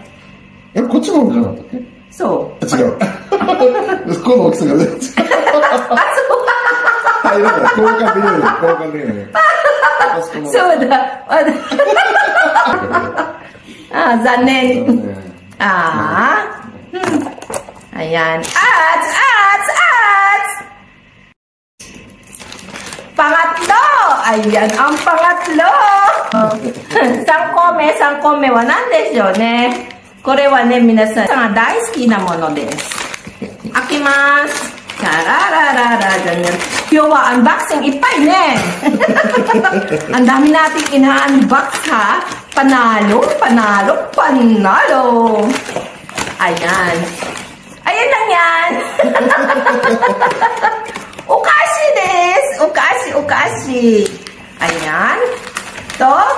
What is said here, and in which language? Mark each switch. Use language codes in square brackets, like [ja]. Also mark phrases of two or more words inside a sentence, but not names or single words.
[ja] こっちの方じゃなかったっけ？そう。違う。この大きさがね。はい、だから交換できない。そうだ。あ、残念。Ayan. [tl] Pangatlo! Ayan, ang pangatlo! [ja] 3 個目は何でしょうね。これはね、皆さんが大好きなものです。開けます。チャララララじゃね。今日はアンバックシングいっぱいね。 [tl] Ang dami nating ina-unbox ha. Panalo. Ayan. Ayan lang yan. [ja] お菓子です. [tl] Ukashi. Ayan. To.